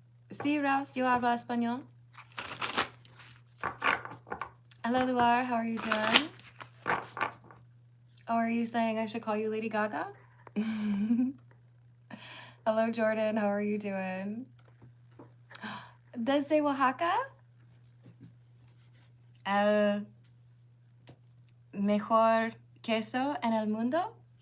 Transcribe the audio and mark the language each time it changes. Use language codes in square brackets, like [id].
[es] Sí, Rouse, yo hablo español. [en] Hello, Luar, how are you doing? Oh, are you saying I should call you Lady Gaga? Hello, Jordan, how are you doing? [es] Desde Oaxaca? El mejor queso en el mundo?